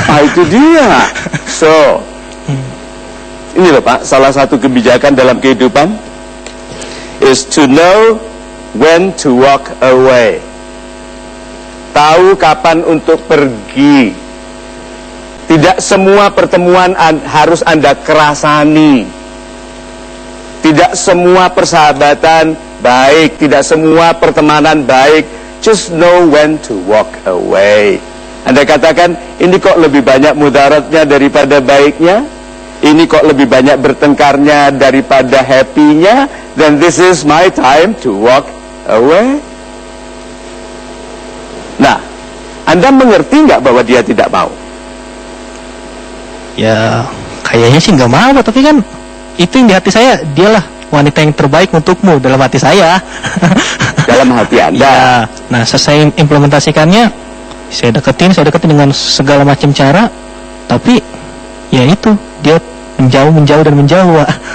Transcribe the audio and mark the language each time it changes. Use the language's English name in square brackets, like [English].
[Indonesian] Ah, itu dia. So, ini loh Pak, salah satu kebijakan dalam kehidupan [English] is to know when to walk away. [Indonesian] Tahu kapan untuk pergi. Tidak semua pertemuan harus Anda kerasani. Tidak semua persahabatan baik, tidak semua pertemanan baik. [English] Just know when to walk away. [Indonesian] Anda katakan, ini kok lebih banyak mudaratnya daripada baiknya? Ini kok lebih banyak bertengkarnya daripada happy-nya? [English] Then this is my time to walk away. [Indonesian] Nah, Anda mengerti nggak bahwa dia tidak mau? Ya kayaknya sih nggak mau, tapi kan itu yang di hati saya, dialah wanita yang terbaik untukmu dalam hati saya. Dalam hati Anda. Ya, nah selesai implementasikannya, saya deketin dengan segala macam cara, tapi ya itu dia menjauh dan menjauh, Pak.